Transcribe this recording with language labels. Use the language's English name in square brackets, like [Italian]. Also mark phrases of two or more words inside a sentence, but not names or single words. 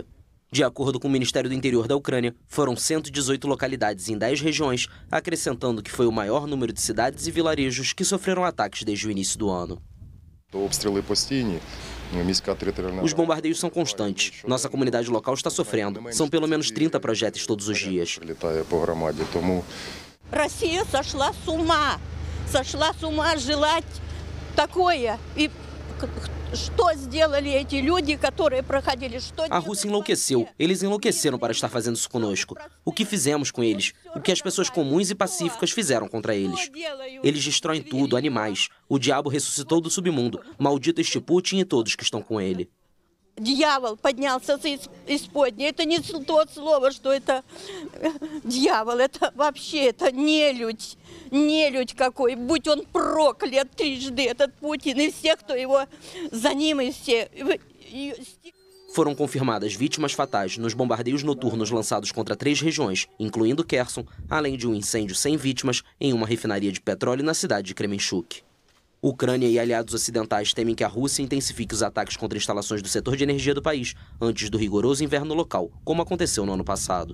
[Portuguese] De acordo com o Ministério do Interior da Ucrânia, foram 118 localidades em 10 regiões, acrescentando que foi o maior número de cidades e vilarejos que sofreram ataques desde o início do ano. Os bombardeios são constantes. Nossa comunidade local está sofrendo. São pelo menos 30 projéteis todos os dias. [Russian] Россия сошла с ума желать такое. E что сделали эти люди, которые проходили? [Portuguese] A Rússia enlouqueceu. Eles enlouqueceram para estar fazendo isso conosco. O que fizemos com eles? O que as pessoas comuns e pacíficas fizeram contra eles? Eles destroem tudo, animais. O diabo ressuscitou do submundo. Maldito este Putin e todos que estão com ele. [Russian] Дьявол поднялся из исподней. Это не то слово, что это дьявол. Это вообще, это нелюдь. Нелюдь какой. Будь он проклят трижды, этот Путин, и все, кто его за ним, и все. [Portuguese] Foram confirmadas vítimas fatais nos bombardeios noturnos lançados contra 3 regiões, incluindo Kherson, além de um incêndio sem vítimas em uma refinaria de petróleo na cidade de Kremenchuk. Ucrânia e aliados ocidentais temem que a Rússia intensifique os ataques contra instalações do setor de energia do país antes do rigoroso inverno local, como aconteceu no ano passado.